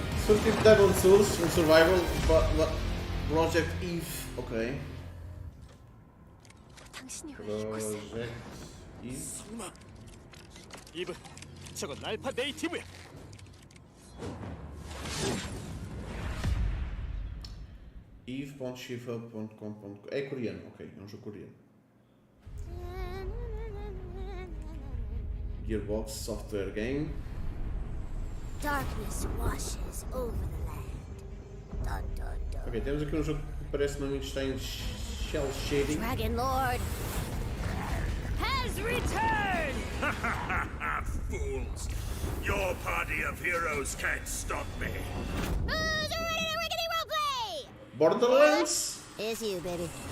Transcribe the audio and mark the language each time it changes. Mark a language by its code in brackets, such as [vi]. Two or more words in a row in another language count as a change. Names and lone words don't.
[pt] foi tipo Dark Souls, um survival, Project Eve, ok. [ko] 당신이 왜 이곳을? Project Eve. 설마 이브, 저건 알파 네이티브야. Eve.shifa.com. [pt] É coreano, ok, é um jogo coreano. Gearbox Software Game. [en] Darkness washes over the land. Dun, dun, dun. [pt] Ok, temos aqui um jogo que parece-me a mim que está em [en] shell shading. Dragon Lord has returned! Fools! Your party of heroes can't stop me. Who's ready to rickety roleplay? Borderlands? It's you, baby.